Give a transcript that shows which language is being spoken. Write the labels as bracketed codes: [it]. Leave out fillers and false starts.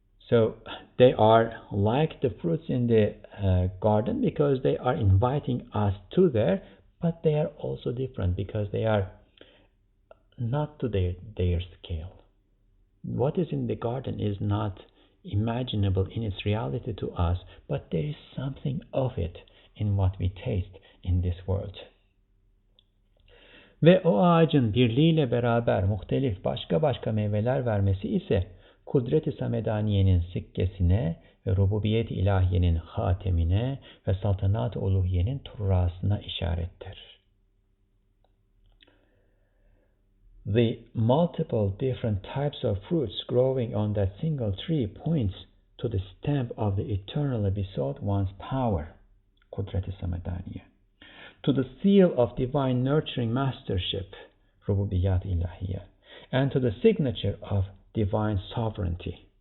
[en] So they are like the fruits in the garden because they are inviting us to there, but they are also different because they are not to their scale. What is in the garden is not imaginable in its reality to us, but there is something of it in what we taste in this world. [tr] Ve o ağacın birliğiyle beraber muhtelif başka meyveler vermesi ise kudret-i samedaniyenin sikkesine ve rububiyet-i ilahiyenin hatemine ve saltanat-ı uluhiyenin turrasına işarettir. [en] The multiple different types of fruits growing on that single tree points to the stamp of the eternally besought one's power, kudret-i samedaniye, to the seal of divine nurturing mastership, rububiyat ilahiye, and to the signature of divine sovereignty.